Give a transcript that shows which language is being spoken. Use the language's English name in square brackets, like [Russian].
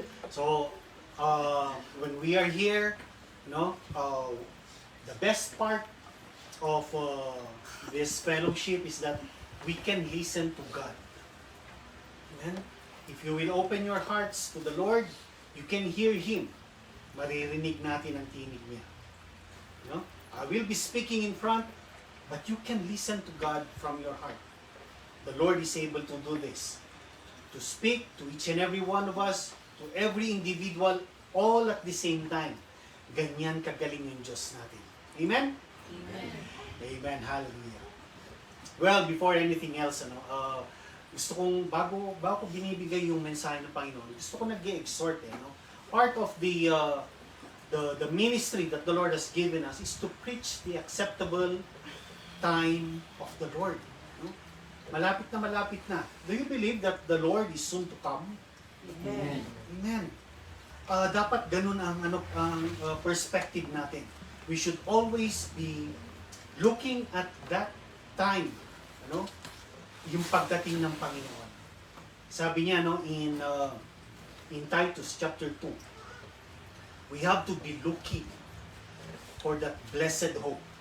[English] So, when we are here, the best part of this fellowship is that we can listen to God. Amen? If you will open your hearts to the Lord, you can hear Him. [Filipino] Maririnig natin ang tinig niya. [English] I will be speaking in front, but you can listen to God from your heart. The Lord is able to do this. To speak to each and every one of us, to every individual, all at the same time. [Filipino] Ganyan kagaling yung Diyos natin. Amen? [English] Amen. Amen. Hallelujah. Well, before anything else, [Filipino] gusto kong, bago ko binibigay yung mensahe ng Panginoon, gusto ko nag-exhort, [English] part of the ministry that the Lord has given us is to preach the acceptable time of the Lord. [Filipino] Malapit na. [English] Do you believe that the Lord is soon to come? Amen. Amen. [Filipino] Dapat ganun ang perspective natin. [English] We should always be looking at that time, [Filipino] yung pagdating ng Panginoon. Sabi niya [English] in Titus chapter 2, we have to be looking for that blessed hope.